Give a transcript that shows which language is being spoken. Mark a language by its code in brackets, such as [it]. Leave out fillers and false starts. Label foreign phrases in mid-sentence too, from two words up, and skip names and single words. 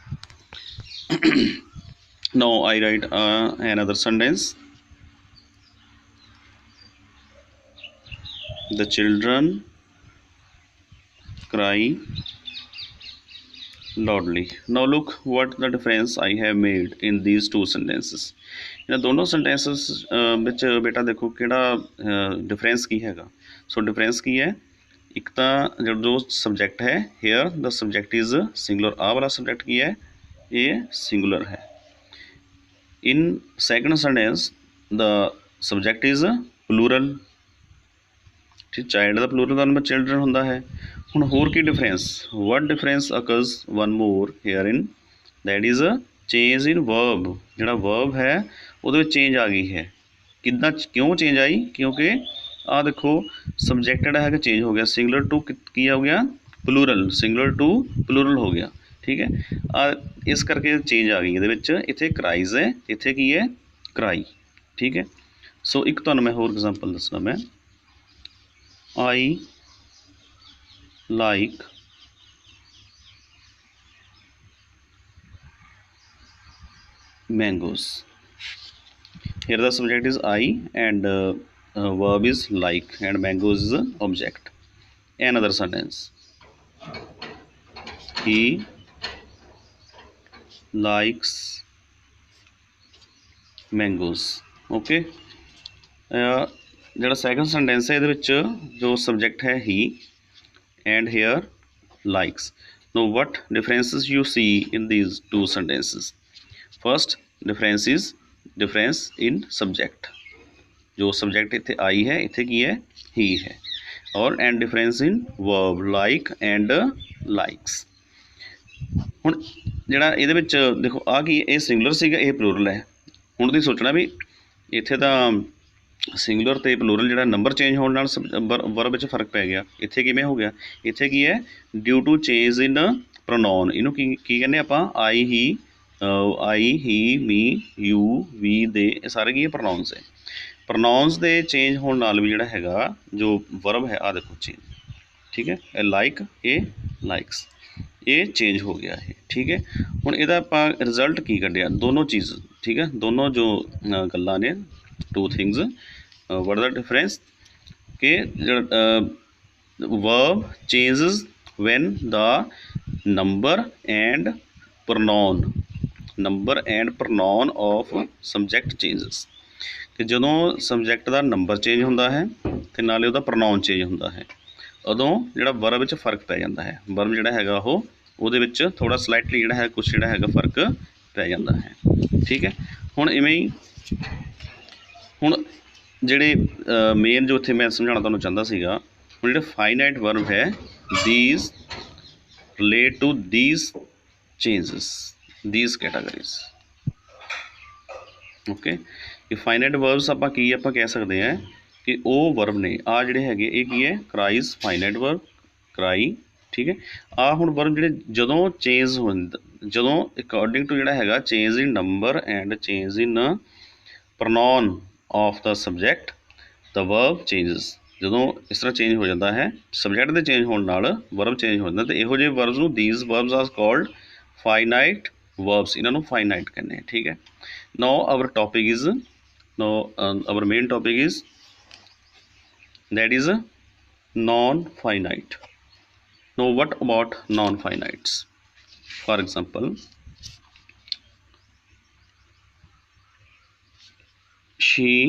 [en] Now I write another sentence. The children cry loudly. Now look what the difference I have made in these two sentences. [pa] ਇਹਨਾਂ ਦੋਨੋਂ sentences ਵਿੱਚ ਬੇਟਾ ਦੇਖੋ ਕਿਹੜਾ difference ਕੀ ਹੈਗਾ। [en] So difference [pa] ਕੀ ਹੈ? ਇੱਕ ਤਾਂ ਜੋ subject ਹੈ, [en] here the subject is singular, [pa] ਆਹ ਵਾਲਾ subject ਕੀ ਹੈ? ਇਹ singular ਹੈ। [en] In second sentence the subject is plural, [pa] ठीक, ਚਾਈਲਡ ਦਾ ਪਲੂਰਲ ਦਾ ਨੰਬਰ ਚਿਲਡਰਨ ਹੁੰਦਾ ਹੈ। ਹੁਣ ਹੋਰ ਕੀ ਡਿਫਰੈਂਸ? [en] What difference occurs one more here in, that is change in verb. [pa] ਜਿਹੜਾ ਵਰਬ ਹੈ ਉਹਦੇ ਵਿੱਚ ਚੇਂਜ ਆ ਗਈ ਹੈ। ਕਿੱਦਾਂ, ਕਿਉਂ ਚੇਂਜ ਆਈ? ਕਿਉਂਕਿ ਆਹ ਦੇਖੋ ਸਬਜੈਕਟ ਜਿਹੜਾ ਹੈਗਾ ਚੇਂਜ ਹੋ ਗਿਆ, [en] singular to [pa] ਕੀ ਹੋ ਗਿਆ? ਪਲੂਰਲ, [en] singular to plural [pa] ਹੋ ਗਿਆ, ਠੀਕ ਹੈ? ਇਸ ਕਰਕੇ ਚੇਂਜ ਆ ਗਈ ਇਹਦੇ ਵਿੱਚ। ਇੱਥੇ ਕਰਾਈਜ਼ ਹੈ, ਇੱਥੇ ਕੀ ਹੈ? ਕਰਾਈ, ਠੀਕ ਹੈ? ਸੋ ਇੱਕ ਤੁਹਾਨੂੰ ਮੈਂ ਹੋਰ ਐਗਜ਼ਾਮਪਲ ਦੱਸਣਾ। [en] ਮੈਂ I like mangoes. Here the subject is I and verb is like, and mangoes is the object. Another sentence. He likes mangoes. Okay. [pa] ਜਿਹੜਾ [en] second sentence [pa] ਹੈ ਇਹਦੇ ਵਿੱਚ ਜੋ ਸਬਜੈਕਟ ਹੈ ਹੀ, [en] and here likes. Now what differences you see in these two sentences? First difference is difference in subject. [pa] ਜੋ subject ਇੱਥੇ I ਹੈ, ਇੱਥੇ ਕੀ ਹੈ? he ਹੈ। [en] और and difference in verb like and likes। [pa] ਹੁਣ ਜਿਹੜਾ ਇਹਦੇ ਵਿੱਚ ਦੇਖੋ ਆ ਕੀ, ਇਹ ਸਿੰਗੂਲਰ ਸੀਗਾ, ਇਹ ਪਲੂਰਲ ਹੈ। ਹੁਣ ਤੁਸੀਂ ਸੋਚਣਾ ਵੀ ਇੱਥੇ ਤਾਂ ਸਿੰਗੂਲਰ ਤੇ ਪਲੂਰਲ ਜਿਹੜਾ ਨੰਬਰ ਚੇਂਜ ਹੋਣ ਨਾਲ ਵਰਬ ਵਿੱਚ ਫਰਕ ਪੈ ਗਿਆ। ਇੱਥੇ ਕਿਵੇਂ ਹੋ ਗਿਆ? ਇੱਥੇ ਕੀ ਹੈ? [en] due to change in pronoun. [pa] ਇਹਨੂੰ ਕੀ ਕਹਿੰਦੇ ਆਪਾਂ? [en] I he me you we they, [pa] ਇਹ ਸਾਰੇ ਕੀ ਹੈ? ਪ੍ਰੋਨਾਉਨਸ ਹੈ। ਪ੍ਰੋਨਾਉਨਸ ਦੇ ਚੇਂਜ ਹੋਣ ਨਾਲ ਵੀ ਜਿਹੜਾ ਹੈਗਾ ਜੋ ਵਰਬ ਹੈ, ਆਹ ਦੇਖੋ ਚੇਂਜ, ਠੀਕ ਹੈ? ਇਹ ਲਾਈਕ, ਇਹ ਲਾਈਕਸ। [hi] ये चेंज हो गया है। [pa] ਠੀਕ ਹੈ, ਹੁਣ ਇਹਦਾ ਆਪਾਂ ਰਿਜ਼ਲਟ ਕੀ ਕੱਢਿਆ ਦੋਨੋਂ ਚੀਜ਼। ਠੀਕ ਹੈ, ਦੋਨੋਂ ਜੋ ਗੱਲਾਂ ਨੇ [en] two things what the difference [pa] कि [en] verb changes when the number and pronoun of subject changes [pa] ਕਿ ਜਦੋਂ ਸਬਜੈਕਟ ਦਾ ਨੰਬਰ ਚੇਂਜ ਹੁੰਦਾ ਹੈ ਅਤੇ ਨਾਲੇ ਉਹਦਾ ਪ੍ਰੋਨਾਊਨ ਚੇਂਜ ਹੁੰਦਾ ਹੈ ਉਦੋਂ ਜਿਹੜਾ ਵਰਬ ਵਿੱਚ ਫ਼ਰਕ ਪੈ ਜਾਂਦਾ ਹੈ। ਵਰਬ ਜਿਹੜਾ ਹੈਗਾ ਉਹ ਉਹਦੇ ਵਿੱਚ ਥੋੜ੍ਹਾ ਸਲਾਈਟਲੀ ਜਿਹੜਾ ਹੈ ਕੁਛ ਜਿਹੜਾ ਹੈਗਾ ਫ਼ਰਕ ਪੈ ਜਾਂਦਾ ਹੈ। ਠੀਕ ਹੈ, ਹੁਣ ਇਵੇਂ ਹੀ ਹੁਣ ਜਿਹੜੇ ਮੇਨ ਜੋ ਇੱਥੇ ਮੈਂ ਸਮਝਾਉਣਾ ਤੁਹਾਨੂੰ ਚਾਹੁੰਦਾ ਸੀਗਾ, ਹੁਣ ਜਿਹੜੇ [en] finite verb [pa] ਹੈ [en] these relate to these changes, these categories। [pa] ਓਕੇ, ਇਹ [en] finite verbs [pa] ਆਪਾਂ ਕਹਿ ਸਕਦੇ ਹਾਂ ਕਿ ਉਹ ਵਰਬ ਨੇ ਆ ਜਿਹੜੇ ਹੈਗੇ ਇਹ ਕੀ ਹੈ [en] cries finite verb cry. [pa] ਠੀਕ ਹੈ, ਆ ਹੁਣ ਵਰਬ ਜਿਹੜੇ ਜਦੋਂ ਚੇਂਜ ਹੁੰਦਾ ਜਦੋਂ [en] according to [pa] ਜਿਹੜਾ ਹੈਗਾ [en] change in number and change in pronoun of the subject the verb changes. [pa] ਜਦੋਂ ਇਸ ਤਰ੍ਹਾਂ ਚੇਂਜ ਹੋ ਜਾਂਦਾ ਹੈ ਸਬਜੈਕਟ ਦੇ ਚੇਂਜ ਹੋਣ ਨਾਲ ਵਰਬ ਚੇਂਜ ਹੋ ਜਾਂਦਾ, ਅਤੇ ਇਹੋ ਜਿਹੇ ਵਰਬਸ ਨੂੰ [en] these verbs are called finite verbs, [pa] ਇਹਨਾਂ ਨੂੰ ਫਾਈਨਾਈਟ ਕਹਿੰਦੇ ਆ। ਠੀਕ ਹੈ, [en] now our topic is our main topic is that is non-finite। now what about non-finites? For example, she